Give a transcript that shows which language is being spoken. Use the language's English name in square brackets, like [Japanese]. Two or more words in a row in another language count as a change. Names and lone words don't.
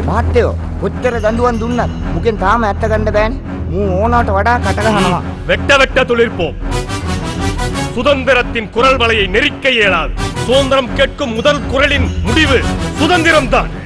[Sinhala] ඇත්තයෝ කොච්චර දඬුවම් දුන්නත් මුකෙන් තාම ඇත්ත ගන්න බෑනේ. මූ ඕනකට වඩා කට ගහනවා. [Tamil] வெட்ட வெட்ட துளிர்ப்போம். சுதந்திரத்தின் குரல் வலையை நெரிக்க இயலாது. சுதந்திரம் கேட்கும் முதல் குரலின் முடிவு சுதந்திரம் தான்.